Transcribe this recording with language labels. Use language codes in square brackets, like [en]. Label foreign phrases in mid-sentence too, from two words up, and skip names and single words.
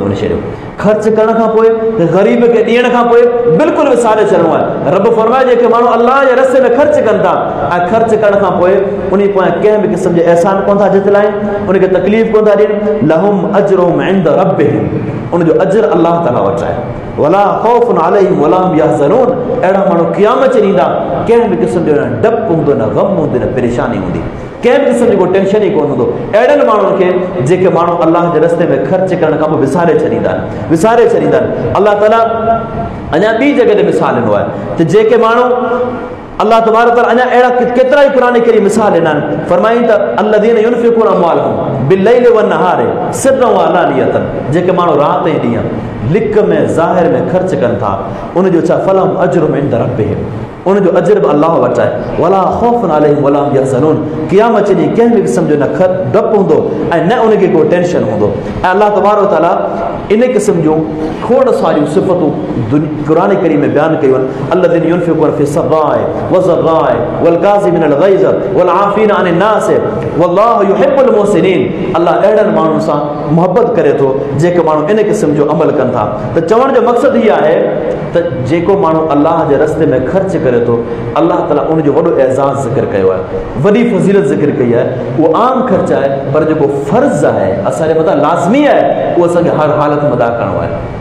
[sd] उन शइ जो ख़र्च करण खां पोइ, ग़रीब खे ॾियण खां पोइ बिल्कुलु विसारे छॾिणो आहे। रब फरमाए जेके माण्हू अल्लाह जे रस्ते में ख़र्च कनि था ऐं ख़र्च करण खां पोइ उन पोयां कंहिं बि क़िस्म जे अहसान कोन था जितलाइनि, उनखे तकलीफ़ कोन था ॾियनि, [ar] لهم أجرهم عند ربهم, [sd] उनजो अजर अल्लाह ताला वटि आहे। [ar] ولا خوف عليهم ولا هم يحزنون, [sd] अहिड़ा माण्हू क़यामत ॾींदा, कंहिं बि क़िस्म जो न डपु हूंदो, न ग़म हूंदो, न परेशानी हूंदी, कंहिं बि क़िस्म जी कोई टेंशन ई कोन हूंदो। अहिड़नि माण्हुनि खे जेके माण्हू अल्लाह जे रस्ते में ख़र्च करण खां पोइ विसारे छॾींदा आहिनि। अल्लाह ताला अञा ॿी जॻह ते मिसाल ॾिनो आहे त जेके माण्हू अल्लाह तबारक तआला अञा अहिड़ा केतिरा ई क़ुरान करीम मिसाल ॾिना आहिनि। फरमाईं त [ar] الذين ينفقون أموالهم بالليل والنهار سرا وعلانية, [sd] जेके माण्हू राति ऐं ॾींहुं लिक में ज़ाहिर में ख़र्च कनि था, उनजो छा [ar] فلهم أجرهم عند ربهم, [sd] उनजो अजर बि अल्लाह वटि आहे। [ar] ولا خوف عليهم ولا هم يحزنون, [sd] क़यामत ॾींहुं कंहिं बि क़िस्म जो न डपु हूंदो ऐं न उनखे को टेंशन हूंदो। ऐं अल्लाह तबारक तआला इन क़िस्म जूं खोड़ सारियूं सिफ़तूं क़ुरान करीम में बयानु कयूं आहिनि। [ar] الذين ينفقون في السراء والضراء والكاظمين الغيظ والعافين عن الناس والله يحب المحسنين. [sd] अल्लाह अहिड़नि माण्हुनि सां मुहबत करे थो जेके माण्हू इन क़िस्म जो अमल कनि था। त चवण जो मक़सदु इहो आहे त जेको माण्हू अल्लाह जे रस्ते में ख़र्च करे थो, अल्लाह ताला उनजो वॾो एज़ाज़ ज़िक्र कयो आहे, वॾी फज़ीलत ज़िक्र कई आहे। उहो आम ख़र्च आहे, पर जेको फ़र्ज़ आहे असांजे मथां लाज़मी आहे, उहो असांखे हर हालत में अदा करिणो आहे।